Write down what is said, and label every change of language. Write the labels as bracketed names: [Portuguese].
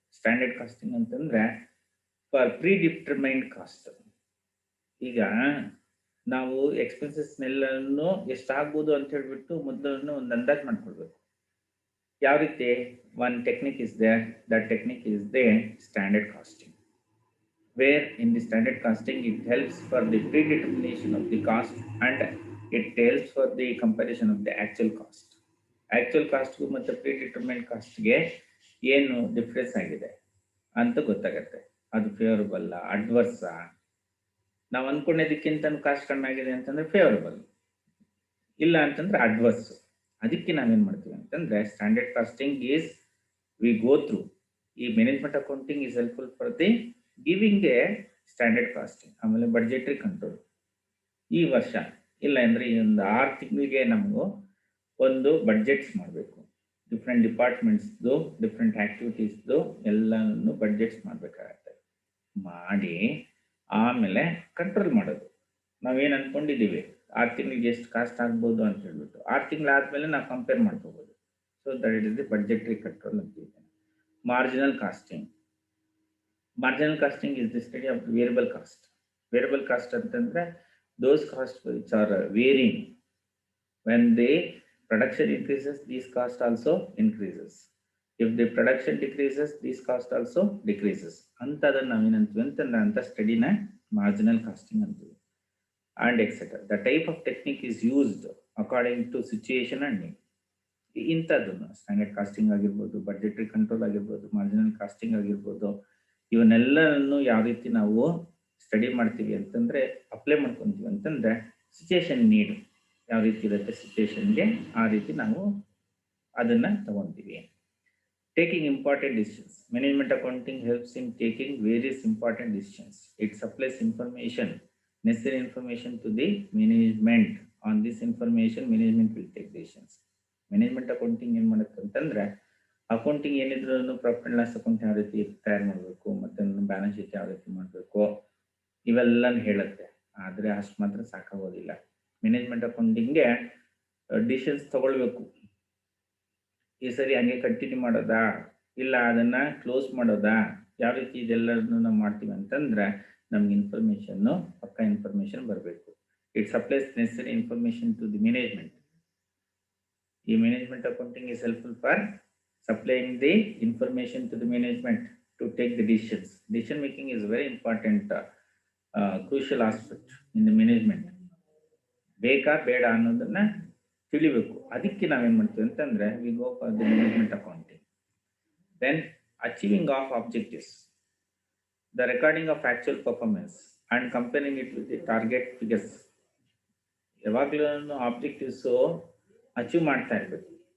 [English] standard costing [Kannada] ಅಂತಂದರೆ [English] For predetermined cost. ಈಗ [Kannada] ನಾವು ಎಕ್ಸ್ಪೆನ್ಸಸ್ನೆಲ್ಲನೂ ಎಷ್ಟಾಗ್ಬೋದು ಅಂತ ಹೇಳ್ಬಿಟ್ಟು ಮೊದಲು ಒಂದು ಅಂದಾಜು ಮಾಡ್ಕೊಳ್ಬೇಕು. ಯಾವ ರೀತಿ? [English] One technique is there, that technique is the standard costing, where in the standard costing it helps for the predetermination of the cost and it helps for the comparison of the actual cost. [Kannada] Actual cost ಮತ್ತು predetermined cost ಗೆ ಏನು difference ಆಗಿದೆ ಅಂತ ಗೊತ್ತಾಗುತ್ತೆ. ಅದು favourable adverse, ನಾವು ಅನ್ಕೊಂಡಿದ್ದಕ್ಕಿಂತ cost ಕಡಿಮೆ ಆಗಿದೆ ಅಂತಂದ್ರೆ ಫೇವರಬಲ್, ಇಲ್ಲ ಅಂತಂದ್ರೆ ಅಡ್ವರ್ಸ್. ಅದಕ್ಕೆ ನಾವೇನ್ ಮಾಡ್ತೀವಿ ಅಂತಂದ್ರೆ standard casting [English] Is we go through. ಈ management accounting is helpful for the giving a standard costing. [Kannada] ಆಮೇಲೆ ಬಡ್ಜೆಟ್ರಿ ಕಂಟ್ರೋಲ್. ಈ ವರ್ಷ ಇಲ್ಲ ಅಂದ್ರೆ ಈ ಒಂದು 6 ತಿಂಗಳಿಗೆ ನಮಗೂ ಒಂದು ಬಡ್ಜೆಟ್ಸ್ ಮಾಡಬೇಕು. ಡಿಫ್ರೆಂಟ್ ಡಿಪಾರ್ಟ್ಮೆಂಟ್ಸ್ದು ಡಿಫ್ರೆಂಟ್ ಆಕ್ಟಿವಿಟೀಸ್ದು ಎಲ್ಲನೂ ಬಡ್ಜೆಟ್ಸ್ ಮಾಡಬೇಕಾಗತ್ತೆ. ಮಾಡಿ ಆಮೇಲೆ ಕಂಟ್ರೋಲ್ ಮಾಡೋದು. ನಾವೇನು ಅನ್ಕೊಂಡಿದ್ದೀವಿ 6 ತಿಂಗಳಿಗೆ ಎಷ್ಟು ಕಾಸ್ಟ್ ಆಗ್ಬೋದು ಅಂತ ಹೇಳ್ಬಿಟ್ಟು 6 ತಿಂಗಳಾದ್ಮೇಲೆ ನಾವು ಕಂಪೇರ್ ಮಾಡ್ಕೋಬಹುದು. [English] so that it is the budgetary control [Kannada] ಅಂತ ಇದೆ. Marginal casting. [English] Marginal costing is the study of variable cost. Variable cost [Kannada] ಅಂತಂದ್ರೆ [English] those costs which are varying. When the production increases, these cost also increases. If the production decreases, these cost also decreases. [Kannada] ಅಂತದನ್ನ ನಾವೇನಂತೀವಿ ಅಂತಂದ್ರೆ ಅಂತ ಸ್ಟಡಿನ marginal casting ಅಂತೀವಿ. [English] And etc. The type of technique is used according to situation and need. [Kannada] ಇಂಥದ್ದನ್ನು standard casting ಆಗಿರ್ಬೋದು, ಬಡ್ಜೆಟ್ರಿ control ಆಗಿರ್ಬೋದು, marginal casting ಆಗಿರ್ಬೋದು, ಇವನ್ನೆಲ್ಲನೂ ಯಾವ ರೀತಿ ನಾವು ಸ್ಟಡಿ ಮಾಡ್ತೀವಿ ಅಂತಂದ್ರೆ ಅಪ್ಲೈ ಮಾಡ್ಕೊಂತೀವಿ ಅಂತಂದ್ರೆ ಸಿಚುಯೇಷನ್ ನೀಡ್ ಯಾವ ರೀತಿ ಇರುತ್ತೆ ಸಿಚುಯೇಷನ್ಗೆ ಆ ರೀತಿ ನಾವು ಅದನ್ನ ತಗೊಂತೀವಿ. [English] Taking important decisions. Management accounting helps in taking various important decisions. It supplies information, necessary information to the management. On this information management will take decisions. [Kannada] Management accounting ಏನ್ ಮಾಡುತ್ತೆ ಅಂತಂದ್ರೆ ಅಕೌಂಟಿಂಗ್ ಏನಿದ್ರು ಪ್ರಾಫಿಟ್ ಅಂಡ್ ಲಾಸ್ ಅಕೌಂಟ್ ಯಾವ ರೀತಿ ತಯಾರು ಮಾಡಬೇಕು, ಮತ್ತೆ balance sheet ಯಾವ ರೀತಿ ಮಾಡಬೇಕು, ಇವೆಲ್ಲನೂ ಹೇಳುತ್ತೆ. ಆದ್ರೆ ಅಷ್ಟು ಮಾತ್ರ ಸಾಕಾಗೋದಿಲ್ಲ. ಮ್ಯಾನೇಜ್ಮೆಂಟ್ ಅಕೌಂಟಿಂಗ್ಗೆ ಡಿಸಿಷನ್ಸ್ ತಗೊಳ್ಬೇಕು. ಈ ಸರಿ ಹಂಗೆ ಕಂಟಿನ್ಯೂ ಮಾಡೋದಾ, ಇಲ್ಲ ಅದನ್ನ ಕ್ಲೋಸ್ ಮಾಡೋದಾ, ಯಾವ ರೀತಿ ಇದೆಲ್ಲರನ್ನು ನಾವು ಮಾಡ್ತೀವಿ ಅಂತಂದ್ರೆ ನಮ್ಗೆ ಇನ್ಫಾರ್ಮೇಶನ್ ಪಕ್ಕ ಇನ್ಫಾರ್ಮೇಶನ್ ಬರಬೇಕು. [English] It supplies necessary information to the management. ಈ management accounting is helpful for supplying the information to the management to take the decisions. Decision making is very important, crucial aspect in the management. [Kannada] ಬೇಕಾ ಬೇಡ ಅನ್ನೋದನ್ನ ತಿಳಿಬೇಕು. ಅದಕ್ಕೆ ನಾವೇನ್ ಮಾಡ್ತೀವಿ ಅಂತಂದ್ರೆ [English] We go for the management accounting. Then achieving of objectives, the recording of actual performance and comparing it with the target figures. [Kannada] ಯಾವಾಗಲೂ objectives achieve ಮಾಡ್ತಾ ಇರ್ಬೇಕು.